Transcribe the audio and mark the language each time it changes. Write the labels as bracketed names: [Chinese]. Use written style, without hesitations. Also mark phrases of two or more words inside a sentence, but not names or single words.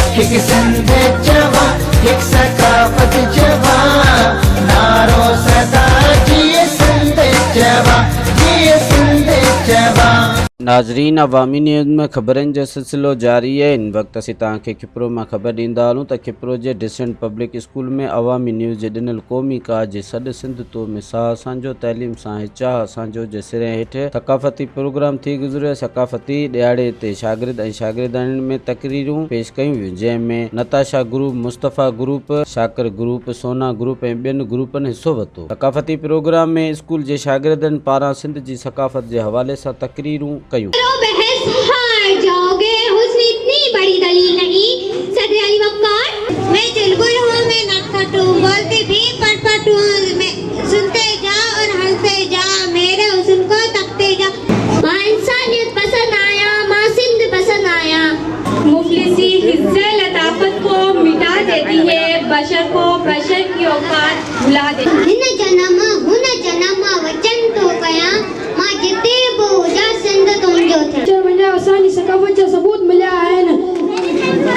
[Sindhi] एक सिंध जवा, एक सकाफत जवा, नारो सदा जिए सिंध जवा, जिए सिंध जवा। नाजरीन, अवामी न्यूज़ में ख़बरनि जो सिलसिलो जारी है। इन वक्त असीं तव्हांखे खिपरो में ख़बर ॾींदा हलूं त खिपरो जे डिसेंट पब्लिक स्कूल में अवामी न्यूज़ जे ॾिनल क़ौमी काज जे सॾु सिंध तो मिसाल असांजो तइलीम सां चाह असांजो जे सिरे हेठि सकाफ़ती प्रोग्राम थी गुज़रियो। सकाफ़ती ॾियारे ते शागिर्द ऐं शागिर्दाणियुनि में तकरीरूं पेश कयूं वियूं, जंहिंमें नताशा ग्रुप, मुस्तफ़ा ग्रुप, शाकिर ग्रुप, सोना ग्रुप ऐं ॿियनि ग्रुपनि हिसो वरितो। सकाफ़ती प्रोग्राम में स्कूल जे शागिर्दनि पारां सिंध जी सकाफ़त जे हवाले सां तकरीरूं कयूं। [Urdu] بحث ہار جاؤ گے، حسن اتنی بڑی دلیل نہیں. صدر علی وقار، میں چلبل ہوں، میں نٹکھٹ ہوں، بولتی بھی پٹ پٹ ہوں، میں سنتے جا اور ہنستے جا، میرے حسن کو تکتے جا. [Sindhi] माँ इंसानियत पसंद आया, माँ सिंध पसंद आया। [Urdu] مفلسی حصے لطافت کو مٹا دیتی ہے، بشر کو بشر کی اوقات بھلا دیتی ہے. [Sindhi] हुन जन्म वचन तो कया, मां जिते बो जा सिंध तुंहिंजो थे। वञा असांजी सकाफ़त जा सबूत मिलिया आहिनि